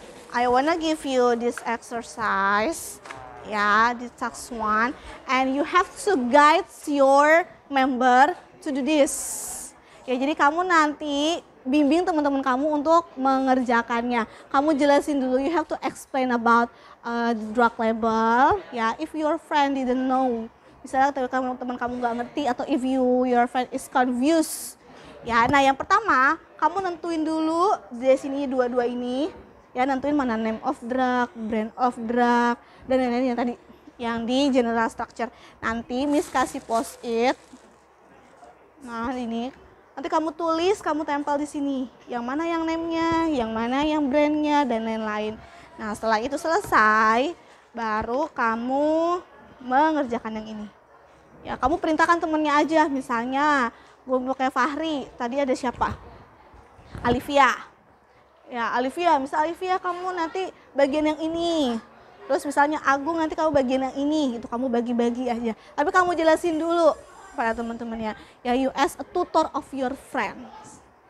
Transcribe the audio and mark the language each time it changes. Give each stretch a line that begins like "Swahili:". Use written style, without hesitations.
English: I wanna give you this exercise. Ya, this task 1. And you have to guide your member to do this.
Indonesian: Ya, jadi kamu nanti bimbing teman-teman kamu untuk mengerjakannya. Kamu jelasin dulu,
English: you have to explain about drug label. Ya, if your friend didn't know,
Indonesian: misalnya teman kamu nggak ngerti, atau
English: if your friend is confused.
Indonesian: Ya, nah yang pertama, kamu nentuin dulu di sini dua-dua ini. Ya, nentuin mana name of drug, brand of drug, dan lain-lain yang tadi yang di general structure. Nanti Miss kasih post-it. Nah, ini nanti kamu tulis, kamu tempel di sini. Yang mana yang name-nya, yang mana yang brand-nya, dan lain-lain. Nah, setelah itu selesai, baru kamu mengerjakan yang ini. Ya, kamu perintahkan temennya aja. Misalnya, gue mau kayak Fahri, tadi ada siapa? Alivia. Ya, Alivia, misal Alivia kamu nanti bagian yang ini. Terus misalnya Agung nanti kamu bagian yang ini, gitu. Kamu bagi-bagi aja. Tapi kamu jelasin dulu pada teman-temannya.
English: Ya, you as a tutor of your friends.